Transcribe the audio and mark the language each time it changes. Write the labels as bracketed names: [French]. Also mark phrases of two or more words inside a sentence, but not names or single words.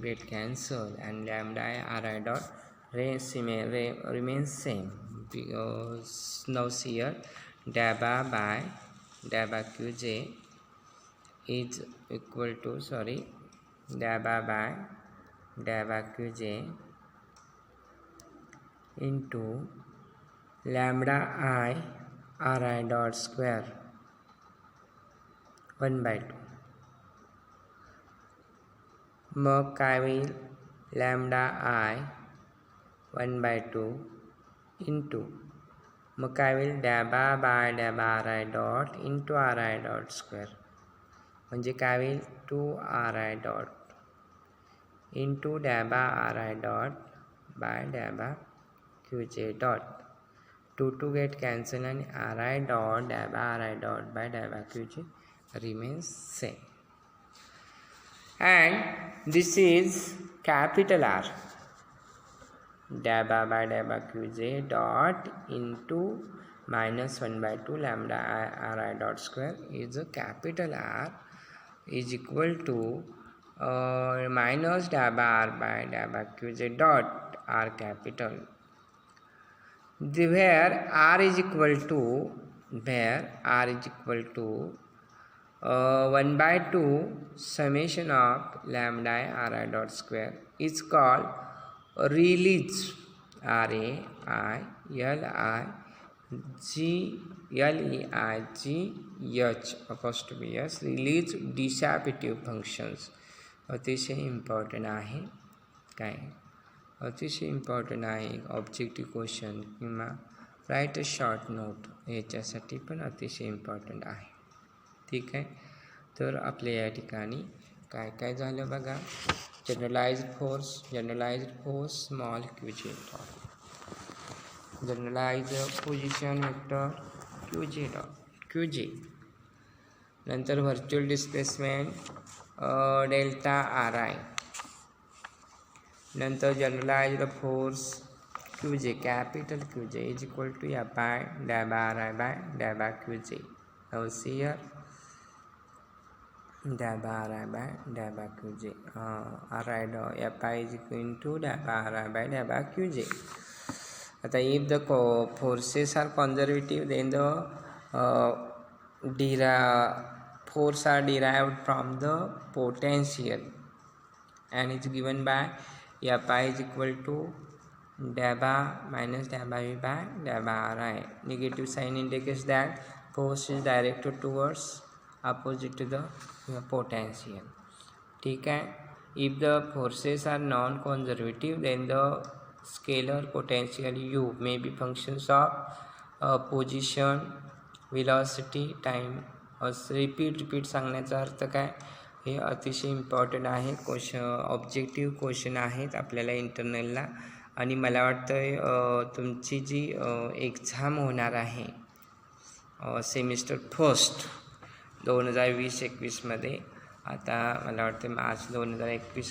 [English] get cancelled, and lambda Ri dot remains same, because now here dA by Qj is equal to dA by Qj into lambda I Ri dot square 1 by 2. [Marathi] मग काय होईल [English] lambda I 1/2 into [Marathi] मग काय होईल [English] daba by daba R I dot into R I dot square [Marathi] म्हणजे काय होईल [English] 2 RI dot into daba R I dot by daba QJ dot 2 get cancel आणि R I dot daba R I dot by daba QJ remains same. And this is capital R daba by daba QJ dot into -1/2 lambda RI dot square is a capital R is equal to minus daba R by daba QJ dot R capital where R is equal to 1/2 summation of lambda RI dot square is called release RAILIGH apostrophe S release distributive functions [Marathi] अतिशय इम्पॉर्टंट आहे काय अतिशय इम्पॉर्टंट आहे [English] objective question किंवा write a short note [Marathi] याच्यासाठी पण अतिशय इम्पॉर्टंट आहे. ठीक आहे तर आपल्या या ठिकाणी काय काय झालं बघा [English] generalized force small QJ dot generalized position vector QJ नंतर virtual displacement delta RI नंतर generalized force QJ capital QJ is equal to F by daba RI by daba QJ here daba RI by daba QJ RI FI is equal to daba RI by daba QJ. आता if the forces are conservative then the force are derived from the potential and is given by FI is equal to daba minus daba V by daba RI. Negative sign indicates that force is directed towards opposite to the potential. [Marathi] ठीक आहे [English] if the forces are non-conservative then the scalar potential U may be functions of position velocity time. [Marathi] रिपीट सांगण्याचा अर्थ काय हे अतिशय इम्पॉर्टंट आहे [English] question objective question [Marathi] आहेत आपल्याला इंटरनलला आणि मला वाटतं तुमची जी एक्झाम होणार आहे [English] semester first [Marathi] 2020-21 मध्ये आता मला वाटतं मार्च 2021